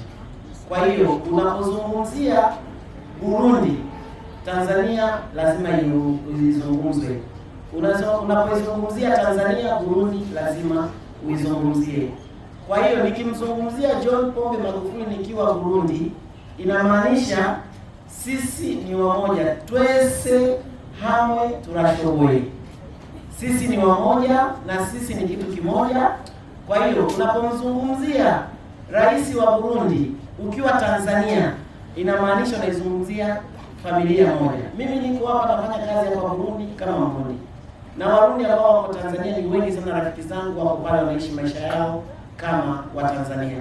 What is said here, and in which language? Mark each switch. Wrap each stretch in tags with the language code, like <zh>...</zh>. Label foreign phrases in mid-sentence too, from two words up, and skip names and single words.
<sw>Kwa hiyo unapozungumzia Burundi, Tanzania lazima izungumzwe. Unapozungumzia Tanzania, Burundi lazima uizungumzie. Kwa hiyo nikimzungumzia John Pombe Magufuli nikiwa Burundi, inamaanisha sisi ni wamoja,</sw> <rn>twese hamwe turashoboye.</rn> <sw>Sisi ni wamoja na sisi ni kitu kimoja. Kwa hiyo unapomzungumzia rais wa Burundi ukiwa Tanzania, inamaanisha unaizungumzia familia moja. Mimi niko hapa nafanya kazi hapa Burundi kama Mrundi, na Warundi ambao wako Tanzania ni wengi sana, rafiki zangu wako pale wanaishi maisha yao kama wa Tanzania.</sw>